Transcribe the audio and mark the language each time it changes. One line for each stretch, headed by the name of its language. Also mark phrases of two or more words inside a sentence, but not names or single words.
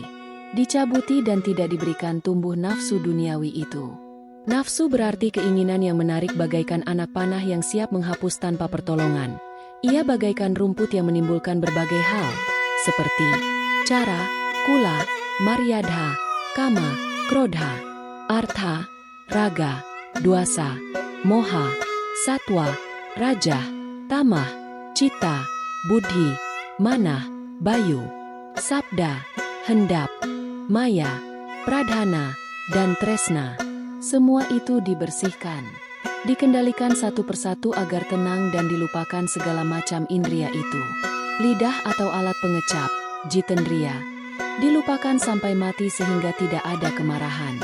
Indonesian: Dicabuti dan tidak diberikan tumbuh nafsu duniawi itu. Nafsu berarti keinginan yang menarik bagaikan anak panah yang siap menghapus tanpa pertolongan. Ia bagaikan rumput yang menimbulkan berbagai hal, seperti cara, kula, maryadha, kama, krodha, artha, raga, duasa, moha, satwa, rajah, tamah, cita, buddhi, manah, bayu, sabda, hendap, maya, pradhana, dan tresna. Semua itu dibersihkan, dikendalikan satu persatu agar tenang dan dilupakan segala macam indria itu. Lidah atau alat pengecap, jitendriya, dilupakan sampai mati sehingga tidak ada kemarahan.